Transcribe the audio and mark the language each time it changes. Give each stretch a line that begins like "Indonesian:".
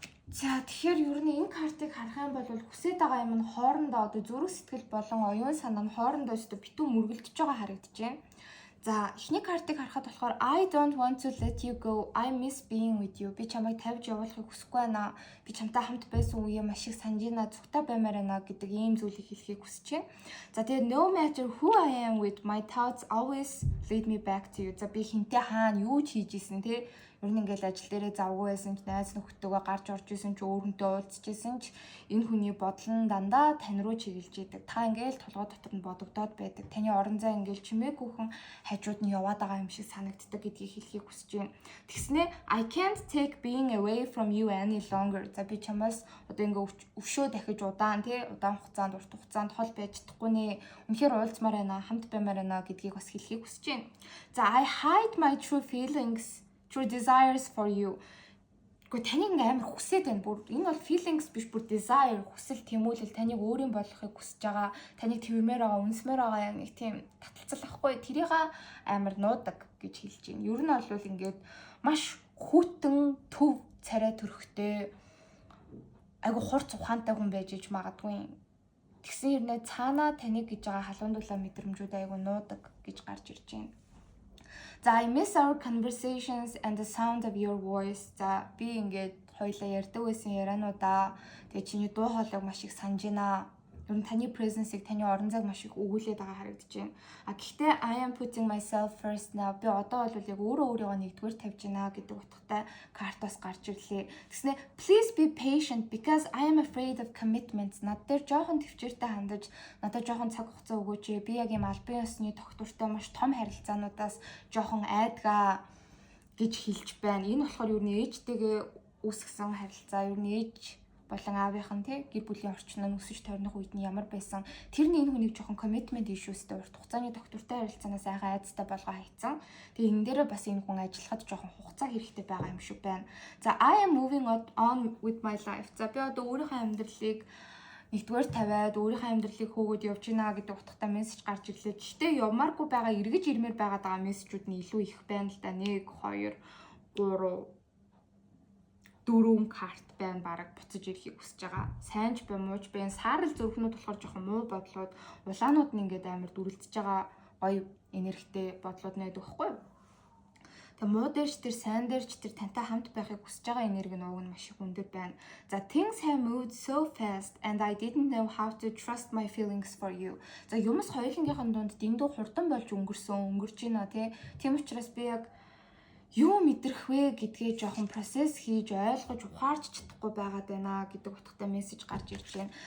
Mongolian: За тэгэхээр ер нь энэ картыг харах юм бол хүсэж байгаа юм нь хоорондоо одоо зүрх сэтгэл болон оюун санаа нь хоорондоо өстө битүү мөргөлдөж байгаа харагдаж байна. За эхний картыг харахад болохоор
English: I don't want to let you go. I miss being with you.
Mongolian: Би чамайг тавьж явуулахыг хүсэхгүй байна. Би чамтай хамт байсан үеэ маш их санаж байна. Зүгтаа баймаар байна гэдэг ийм зүйлийг хэлхийг хүсэж байна. За тэгээд
English: no matter who I am with, my thoughts always lead me back to you.
Mongolian: За би хинтээ хаана юу ч хийж исэн те. Ер нь ингээл ажил дээрээ завгүй байсан ч найз нөхдөдөө гарч орж исэн ч өөр хүнтэй уулзч исэн ч энэ хүний бодол нь дандаа тань руу чиглэж идэг. Та ингээл толгой дотор нь бодогдоод байдаг. Таны орон зай ингээл чимээгүйхэн хажууд нь яваад байгаа юм шиг санагддаг гэдгийг хэлхийг хүсэж байна. Тэгснэ
English: I can't take being away from you any longer.
Mongolian: За би чамаас одоо ингээ өвшөө дахиж удаан хугацаанд урт хугацаанд хол байж чадахгүй нэ. Үнэхээр уулзмаар байна, хамт баймаар байна гэдгийг бас хэлхийг хүсэж байна. За
English: I hide my true feelings, true desires for you.
Mongolian: Гэхдээ таныг амар хүсээд байна. Бүр энэ бол feelings биш, бүр desire, хүсэл, тэмүүлэл, таныг өөрийн болохыг хүсэж байгаа, таныг твэрмээр байгаа, үнсмээр байгаа нэг тийм таталцал ахгүй. Тэрийг амар нуудаг гэж хэлж байна. Ер нь бол ингээд маш хүйтэн төв царай төрхтэй айгу хурц ухаантай хүн байж иж магадгүй. Тэгсэн хэрнээ цаанаа таныг гэж байгаа халуундуулаа мэдрэмжүүд айгу нуудаг гэж гарч ирж байна. За
English: I miss our conversations and the sound of your voice.
Mongolian: За би ингээд хоёлаа ярьдаг байсан яриануудаа тэгээ чиний дуу хоолойг маш их санаж байна. Ер нь таны presence-ийг таны орон зайг маш их өгүүлээд байгаа харагдаж байна. А гэхдээ
English: I am putting myself first now.
Mongolian: Би одоо бол яг өөрийгөө нэгдүгээр тавьж байна гэдэг утгатай картаас гарч ирлээ. Тэгснэ
English: please be patient because I am afraid of commitments.
Mongolian: Над дээр жоохон төвчээртэй хандаж надад жоохон цаг хугацаа өгөөч. Би яг юм албан ёсны тогтвортой маш том харилцаануудаас жоохон айдгаа гэж хэлж байна. Энэ болохоор ер нь ээжтэйгээ үүсгэсэн харилцаа, ер нь ээж болон аавынхан гэр бүлийн орчин нь өсөж тойрных үед нь ямар байсан тэрний энэ хүнийг жоохон commitment issuesтэй урт хугацааны тогтвортой харилцаанаас айгаа айцтай болгоо хайцсан. Тэгээ энэ дээрээ бас энэ хүн ажиллахад жоохон хугацаа хэрэгтэй байгаа юм шиг байна. За
English: I am moving on with my life.
Mongolian: За би одоо өөрийнхөө амьдралыг нэгдүгээр тавиад өөрийнхөө амьдралыг хөөгөөд явж гинэ гэдэг утгатай мессеж гарч ирлээ. Гэхдээ явмааргүй байгаа эргэж ирмээр байгаа мессежүүд нь илүү их байна л да. 1 2 3 4 карт байна бараг буцаж ирэхийг хүсэж байгаа. Сайн ч бай мууч бай. Саарл зүрхнүүд болохоор жоохон муу бодлоод улаанууд нь ингээд амар дүрлдэж байгаа гоё энергитэй бодлоод найд өгөхгүй. Тэгээ муу дээрч тэр сайн дээрч тэр тантай хамт байхыг хүсэж байгаа энерги нь уг нь маш их өндөр байна. За
English: things have moved so fast and I didn't know how to trust my feelings for you.
Mongolian: За юмс хоёулынгийнхэн дунд дэндүү хурдан болж өнгөрч байна тий. Тийм учраас би яг юу мэдрэх вэ гэдгээ жоохон процесс хийж ойлгож ухаарч чадахгүй байгаад байна гэдэг утгатай мессеж гарч ирж байна.